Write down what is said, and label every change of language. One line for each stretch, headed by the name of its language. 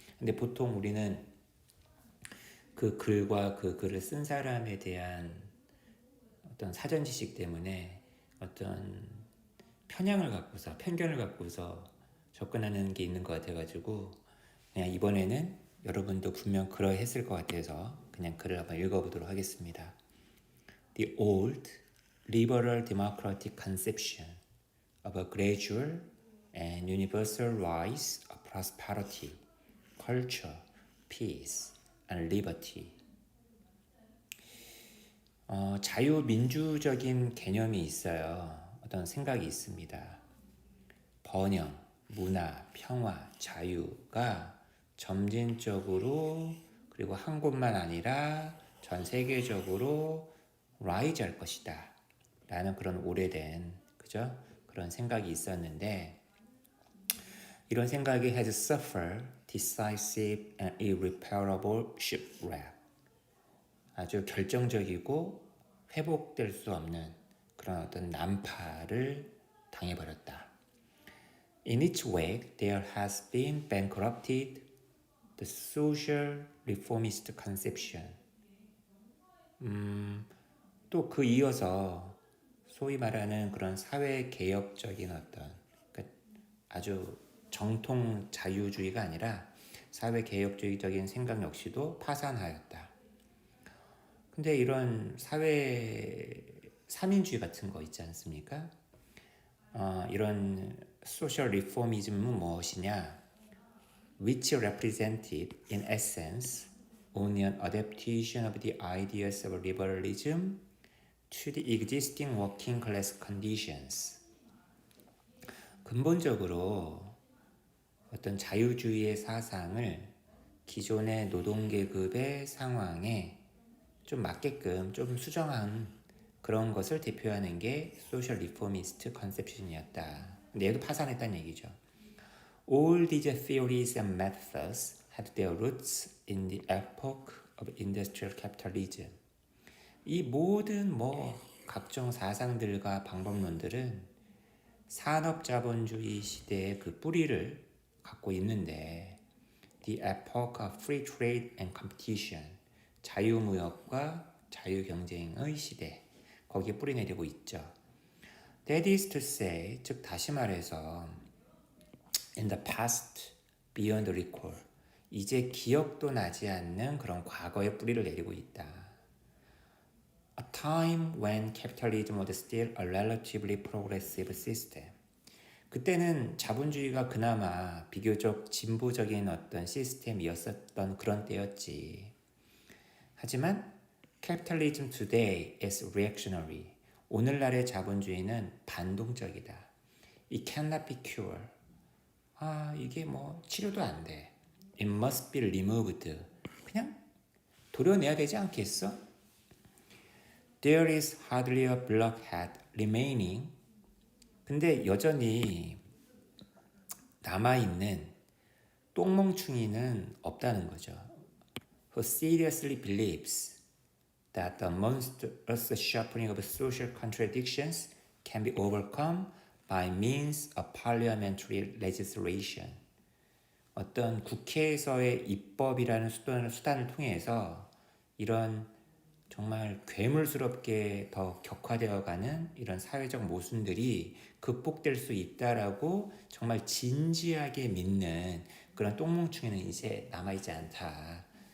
Korean: 근데 보통 우리는 그 글과 그 글을 쓴 사람에 대한 어떤 사전 지식 때문에 어떤 편견을 갖고서 접근하는 게 있는 것 같아가지고 그냥 이번에는 여러분도 분명 그러했을 것 같아서 그냥 글을 한번 읽어보도록 하겠습니다.
English: The old liberal democratic conception of a gradual and universal rise of prosperity, culture, peace, and liberty.
Korean: 자유민주적인 개념이 있어요. 어떤 생각이 있습니다. 번영, 문화, 평화, 자유가 점진적으로 그리고 한 곳만 아니라 전 세계적으로 라이즈 할 것이다 라는 그런 오래된 그런 생각이 있었는데, 이런 생각이
English: has suffered decisive and irreparable shipwreck,
Korean: 아주 결정적이고 회복될 수 없는 그런 어떤 난파를 당해버렸다.
English: In its wake, there has been bankrupted the social reformist conception.
Korean: 또 그 이어서 소위 말하는 그런 사회 개혁적인 아주 정통 자유주의가 아니라 사회 개혁주의적인 생각 역시도 파산하였다. 근데 이런 사회 삼인주의 같은 거 있지 않습니까? 이런 소셜 리포미즘은 무엇이냐?
English: Which represented in essence only an adaptation of the ideas of liberalism to the existing working class conditions.
Korean: 근본적으로 어떤 자유주의의 사상을 기존의 노동계급의 상황에 좀 맞게끔 좀 수정한 그런 것을 대표하는 게 소셜 리포미스트 컨셉션이었다. 근데 얘도 파산했다는 얘기죠.
English: All these theories and methods had their roots in the epoch of industrial capitalism.
Korean: 이 모든 각종 사상들과 방법론들은 산업자본주의 시대의 그 뿌리를 갖고 있는데,
English: the epoch of free trade and competition,
Korean: 자유무역과 자유경쟁의 시대, 거기에 뿌리내리고 있죠.
English: That is to say,
Korean: 즉 다시 말해서
English: in the past, beyond recall,
Korean: 이제 기억도 나지 않는 그런 과거의 뿌리를 내리고 있다.
English: A time when capitalism was still a relatively progressive system.
Korean: 그때는 자본주의가 그나마 비교적 진보적인 어떤 시스템이었었던 그런 때였지. 하지만
English: capitalism today is reactionary.
Korean: 오늘날의 자본주의는 반동적이다.
English: It cannot be cured.
Korean: 이게 치료도 안 돼.
English: It must be removed.
Korean: 그냥 도려내야 되지 않겠어?
English: There is hardly a blockhead remaining.
Korean: 근데 여전히 남아있는 똥멍충이는 없다는 거죠.
English: Who seriously believes that the monstrous sharpening of social contradictions can be overcome by means of parliamentary legislation.
Korean: 어떤 국회에서의 입법이라는 수단을 통해서 이런 정말 괴물스럽게 더 격화되어가는 이런 사회적 모순들이 극복될 수 있다라고 정말 진지하게 믿는 그런 똥멍충이는 이제 남아있지 않다.